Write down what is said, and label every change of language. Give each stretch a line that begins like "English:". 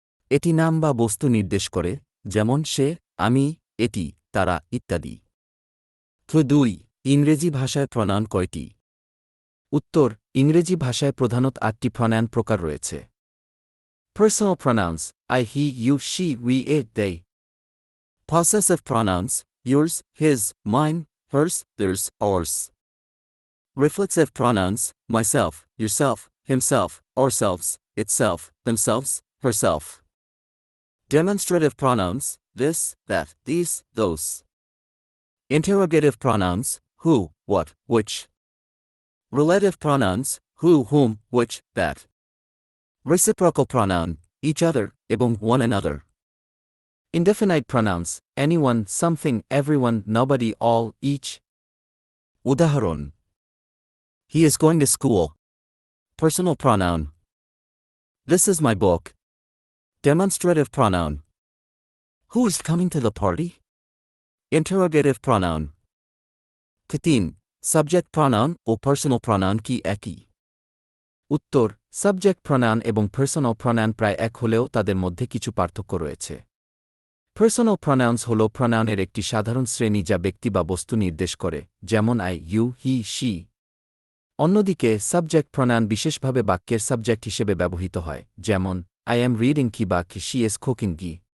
Bangla: এটি নাম বা বস্তু নির্দেশ করে, যেমন সে, আমি, এটি, তারা ইত্যাদি। 2. ইংরেজি ভাষায় প্রনাউন কয়টি? উত্তর: ইংরেজি ভাষায় প্রধানত 8টি প্রনাউন প্রকার রয়েছে।
English: Personal pronouns I, he, you, she, we, it, they. Possessive pronouns yours, his, mine, hers, theirs, ours. Reflexive pronouns myself, yourself, himself, ourselves, itself, themselves, herself. Demonstrative pronouns this, that, these, those. Interrogative pronouns who, what, which. Relative pronouns who, whom, which, that. Reciprocal pronoun each other এবং one another. Indefinite pronouns anyone, something, everyone, nobody, all, each. উদাহরণ: He is going to school. Personal pronoun. This is my book. Demonstrative pronoun. Who is coming to the party? Interrogative pronoun. 3. Subject pronoun ও personal pronoun
Bangla: কি একই? উত্তর: subject pronoun এবং personal pronoun প্রায় এক হলেও তাদের মধ্যে কিছু পার্থক্য রয়েছে। পার্সোনাল প্রনাউন্স হল প্রনাউনের একটি সাধারণ শ্রেণী যা ব্যক্তি বা বস্তু নির্দেশ করে, যেমন আই, ইউ, হি, শি। অন্যদিকে সাবজেক্ট প্রনাউন বিশেষভাবে বাক্যের সাবজেক্ট হিসেবে ব্যবহৃত হয়, যেমন
English: I am reading
Bangla: কি বা
English: she is cooking
Bangla: কি।